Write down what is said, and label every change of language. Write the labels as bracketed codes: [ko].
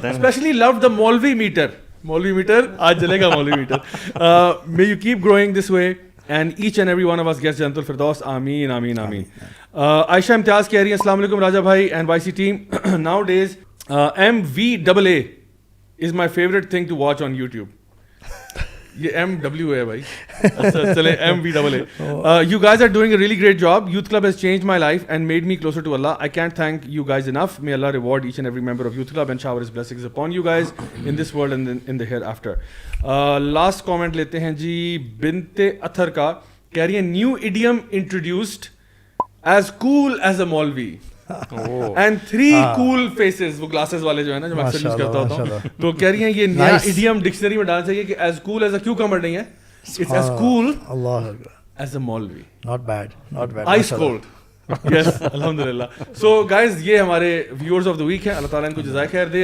[en] Especially loved the Maulvi meter [ur] aaj jalega [en] Maulvi meter. May you keep growing this way and each and every one of us gets Jannatul Firdaus. Ameen ameen ameen. Aisha Imtiaz [ur] keh rahi hai [en] assalamu alaikum Raja bhai and YC team. Nowadays MVAA is my favorite thing to watch on YouTube. [ur] یہ MW ہے بھائی. اچھا چلے MVAA. [en] You guys are doing a really great job. Youth Club has changed my life and made me closer to Allah. I can't thank you guys enough. May Allah reward each and every member of Youth Club and shower His blessings upon you guys in this world and in the hereafter. Last comment [ur] لیتے ہیں جی بنت اطہر کا, کہہ رہی ہے [en] new idiom introduced as cool as a Maulvi. [ur] And 3 cool faces, وہ glasses والے جو ہے نا جو میں اکثر یوز کرتا ہوتا ہوں, تو کہہ رہی ہیں یہ نیا ایڈیم ڈکشنری میں ڈالنا چاہیے کہ [en] as cool as a cucumber [ur] نہیں ہے, [en] it's as cool as a Maulvi. Not bad. Ice cold. Yes, alhamdulillah. [ur] So guys, یہ ہمارے [en] viewers of the week [ur] ہیں, اللہ تعالیٰ ان کو جزائے خیر دے.